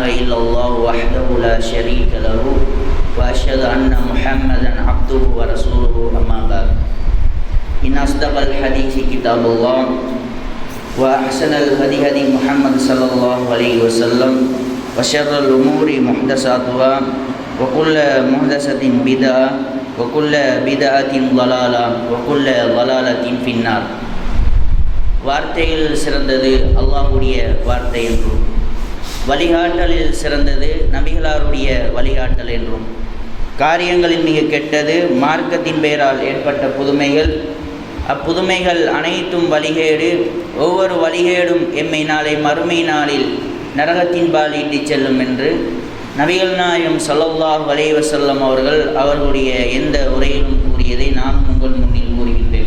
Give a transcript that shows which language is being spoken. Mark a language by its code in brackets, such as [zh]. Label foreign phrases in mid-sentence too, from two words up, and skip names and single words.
[ar] إلا الله وحده لا شريك له وأشهد أن محمدا عبده ورسوله أما بعد إن أصدق الحديث كتاب الله وأحسن الهدي هدي محمد صلى الله عليه وسلم وشر الأمور محدثاتها وكل محدثة بدعة وكل بدعة ضلالة وكل ضلالة في النار. [ta] வார்த்தையில் சிறந்தது அல்லாஹ்வுடைய வார்த்தை என்றும், வழிகாட்டலில் சிறந்தது நபிகளாருடைய வழிகாட்டல் என்றும், காரியங்களில் மிக கெட்டது மார்க்கத்தின் பெயரால் ஏற்பட்ட புதுமைகள், அப்புதுமைகள் அனைத்தும் வழிகேடு, ஒவ்வொரு வழிகேடும் எம்மை நாளை மறுமை நாளில் நரகத்தின் பால் இட்டுச் செல்லும் என்று நபிகள் நாயகம் [ar] صلى الله عليه وسلم [ta] அவர்கள் அவர்களுடைய எந்த உரையிலும் கூறியதை நான் உங்கள் முன்னில் கூறுகின்றேன்.